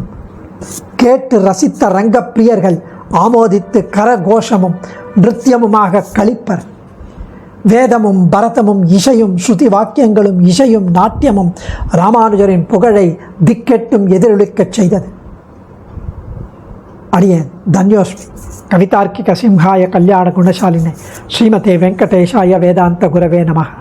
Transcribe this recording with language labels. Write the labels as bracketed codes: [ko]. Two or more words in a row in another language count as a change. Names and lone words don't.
[ta] கேட்டு ரசித்த ரங்கப்பிரியர்கள் ஆமோதித்து கரகோஷமும் நிருத்தியமுமாக கழிப்பர். வேதமும் பரதமும் இசையும் ஸ்ருதி வாக்கியங்களும் இசையும் நாட்டியமும் ராமானுஜரின் புகழை திக்கெட்டும் எதிரொலிக்கச் செய்தது. அடியேன் தன்யோஸ்மி. [sa] कवितार्किक सिंहाय कल्याण गुणशालिने श्रीमते वेङ्कटेशाय वेदान्त गुरवे नमः.